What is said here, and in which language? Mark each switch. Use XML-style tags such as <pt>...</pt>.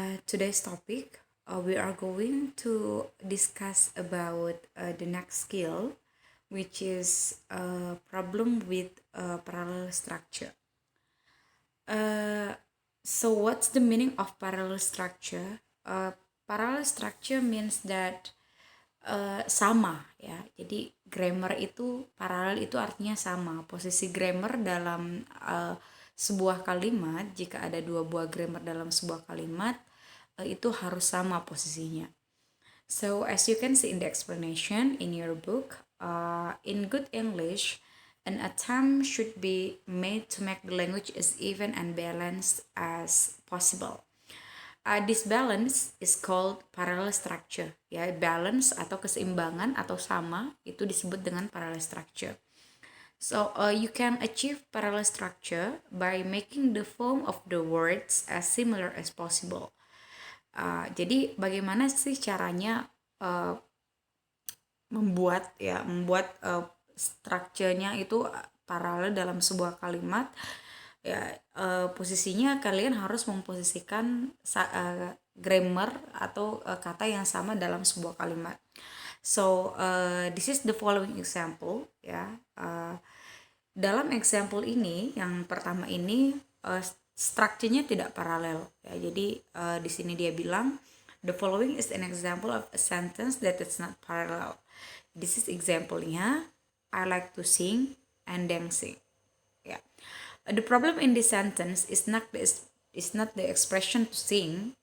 <en>Today's topic, we are going to discuss about the next skill, which is problem with parallel structure. So what's the meaning of parallel structure? Parallel structure means that</en> <id>sama ya. Jadi grammar itu paralel itu artinya sama. Posisi grammar dalam sebuah kalimat, jika ada dua buah grammar dalam sebuah kalimat, itu harus sama posisinya.</id> <en>So as you can see in the explanation in your book, in good English, an attempt should be made to make the language as even and balanced as possible. This balance is called parallel structure.</en> <id>Ya, balance atau keseimbangan atau sama itu disebut dengan</id> <en>parallel structure. So you can achieve parallel structure by making the form of the words as similar as possible.</en> <id>Jadi bagaimana sih caranya membuat strukturnya itu paralel dalam sebuah kalimat? Ya, posisinya kalian harus memposisikan grammar atau kata yang sama dalam sebuah kalimat.</id> <en>So this is the following example ya.</en> <id>Dalam example ini yang pertama ini strukturnya tidak paralel ya. Jadi di sini dia bilang</id> <en>the following is an example of a sentence that is not parallel. This is example-nya, I like to sing and dancing. Ya. The problem in this sentence is not the expression to sing.</en>